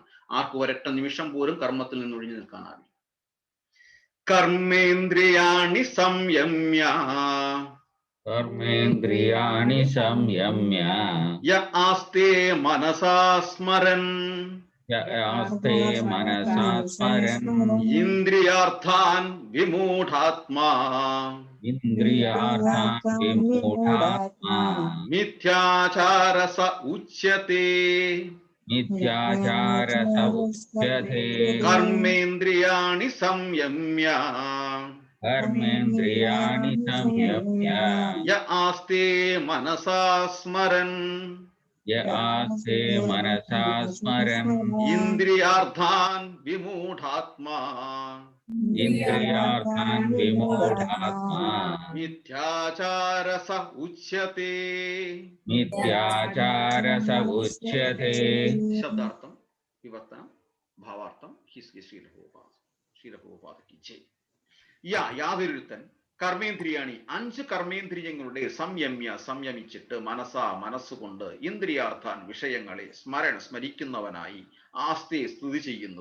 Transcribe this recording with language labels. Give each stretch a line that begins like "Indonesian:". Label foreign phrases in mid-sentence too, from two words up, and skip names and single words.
Malayalam: ആർക്കും ഒരൊറ്റ നിമിഷം പോലും കർമ്മത്തിൽ നിന്ന് ഒഴിഞ്ഞു നിൽക്കാനാവില്ല.
Sanskrit: കർമ്മേന്ദ്രിയാണി സംയമ്യ യ ആസ്തേ മനസാ സ്മരൻ ഇന്ദ്രിയാർത്ഥാൻ വിമൂഢാത്മാ മിഥ്യാചാരസ ഉച്യത്തെ. കർമ്മേന്ദ്രിയാണി സംയമ്യ യ ആസ്തേ മനസാ സ്മരൻ ഇന്ദ്രിയാർത്ഥാൻ വിമൂഢാത്മാ ഇന്ദ്രിയാർത്ഥാൻ വിമൂഢാത്മാ മിഥ്യാചാരസ ഉച്യത്തെ. മിഥ്യാചാരസ ഉച്യത്തെ.
Malayalam: ശബ്ദാർത്ഥം, വിവർത്തനം, ഭാവാർത്ഥം. ശീലപ്രഭുപാദ യാതൊരുത്തൻ കർമ്മേന്ദ്രിയാണി 5 കർമ്മേന്ദ്രിയങ്ങളുടെ സംയമിച്ചിട്ട് മനസ്സുകൊണ്ട് ഇന്ദ്രിയാർത്ഥാൻ വിഷയങ്ങളെ സ്മരിക്കുന്നവനായി ആസ്തേ സ്തുതി ചെയ്യുന്നു.